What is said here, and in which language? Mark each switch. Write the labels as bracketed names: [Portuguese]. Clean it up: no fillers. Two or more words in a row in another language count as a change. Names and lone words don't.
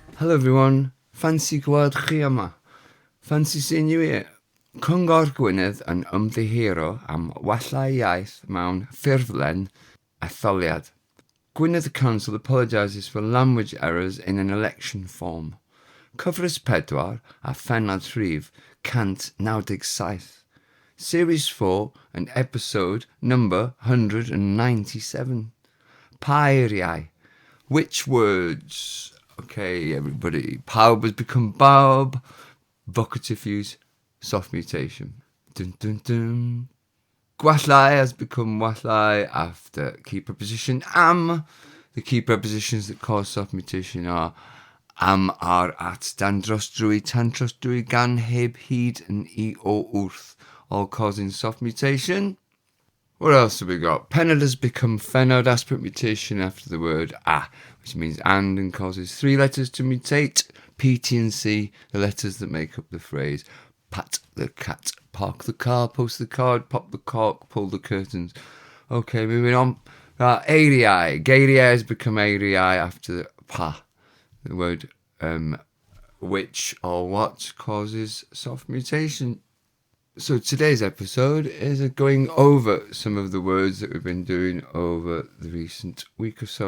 [English] Hello everyone, [Welsh] ffansi gweld chi yma. Ffansi sy'n yw i. Cyngor Gwynedd yn ymddiheuro am wallau iaith mewn ffurflen, etholiad. [English] Gwynedd Council apologises for language errors in an election form. [Welsh] Cyfres 4 a phenod rhif, cant 97. [English] Series 4 and episode number 197. Eiriau. Which words? Okay, everybody. Bawb has become bawb. Vocative use, soft mutation. Dun dun dun. Wallau has become wallau after key preposition am. The key prepositions that cause soft mutation are am, ar, at, [Welsh] dan dros drwy, tan dros drwy, [English] gan, heb, hyd, and [Welsh] I o wrth, [English] all causing soft mutation. What else have we got? Pennod has become phenod, aspirate mutation after the word a, which means and causes 3 letters to mutate. P, T, and C, the letters that make up the phrase. Pat the cat, park the car, post the card, pop the cork, pull the curtains. Okay, moving on. Eiriau. Geiriau has become eiriau after the pa, the word which or what causes soft mutation. So today's episode is going over some of the words that we've been doing over the recent week or so.